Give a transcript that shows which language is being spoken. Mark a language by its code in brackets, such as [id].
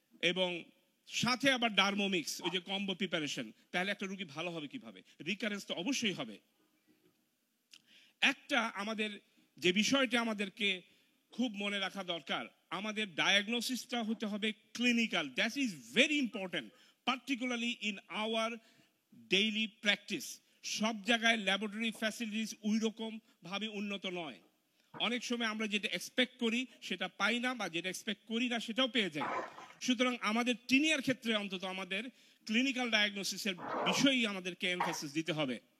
[bn] এবং সাথে আবার ডার্মোমিক্স, ওই যে কম্বো প্রিপারেশন, তাহলে একটা রোগী ভালো হবে কিভাবে? রিকারেন্স তো অবশ্যই হবে। একটা আমাদের যে বিষয়টা আমাদেরকে খুব মনে রাখা দরকার, আমাদের ডায়াগনোসিসটা হতে হবে clinical. [en] That is very important, particularly in our daily practice. [bn] সব জায়গায় ল্যাবরেটরি ফ্যাসিলিটিস ওই রকম ভাবে উন্নত নয়। অনেক সময় আমরা যেটা এক্সপেক্ট করি সেটা পাই না, বা যেটা এক্সপেক্ট করি না সেটাও পেয়ে যাই। সুতরাং আমাদের টিনিয়ার ক্ষেত্রে অন্তত আমাদের ক্লিনিক্যাল ডায়াগনোসিসের বিষয়েই আমাদেরকে এমফাসিস দিতে হবে।